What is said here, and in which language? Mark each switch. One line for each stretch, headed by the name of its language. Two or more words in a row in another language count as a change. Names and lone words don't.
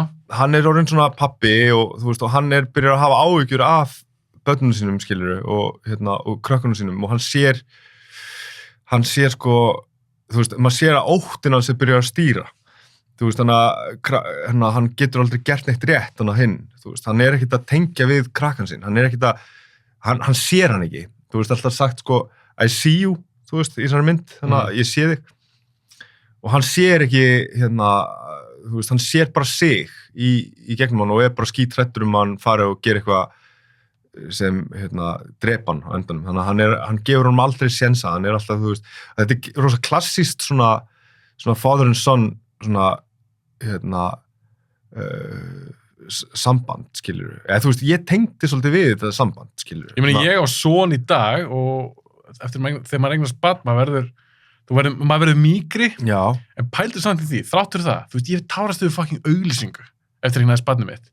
Icelandic: Hann er orðinn svona pappi og þú veist, og hann byrjar að hafa áhyggjur af börnunum sínum, skilur, og krökkunum sínum, og hann sér sko, þú veist, maður sér að óttin hans byrjar að stýra, þú veist, þannig að hann getur aldrei gert neitt rétt, þannig að hinn, þú veist, hann er ekkert að tengja við krakkan sín, hann er ekkert að, hann sér hann ekki, þú veist, alltaf sagt, sko,
English: I see you,
Icelandic: þú veist, í þessari mynd, þannig að ég sé þig, og hann sér ekki, þú veist, hann sér bara sig í gegnum hann og er bara skítrættur hann fari og gera eitthvað sem drepa hann á endanum, þannig að hann gefur honum aldrei sénsa, hann er alltaf, þú veist, þetta er rosa klassískt svona
English: father and son
Icelandic: svona samband, skilur, eða þú veist, ég tengdi svolítið við þetta samband, skilur. Ég meina, ég á son í dag og þegar maður eignast barn, maður verður mýkri, já, en pældu samt í því, þráttur það, þú veist, ég tárast yfir fucking auglýsingu eftir eignast barnið mitt.